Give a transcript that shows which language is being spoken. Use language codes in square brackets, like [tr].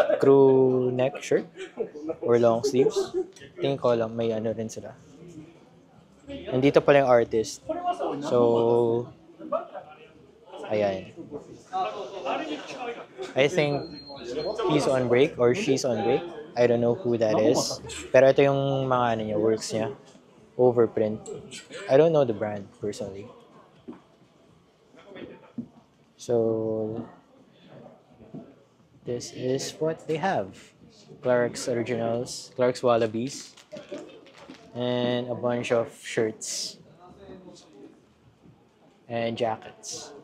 [en] Crew neck shirt? Or long sleeves? [tl] Tingin ko lang, may ano rin sila. Nandito pala yung artist. So, ayan. [en] I think he's on break or she's on break. I don't know who that is. [tl] Pero ito yung mga ano niya, works niya. [en] Overprint. I don't know the brand personally. So, this is what they have. Clark's Originals, Clark's Wallabies, and a bunch of shirts and jackets.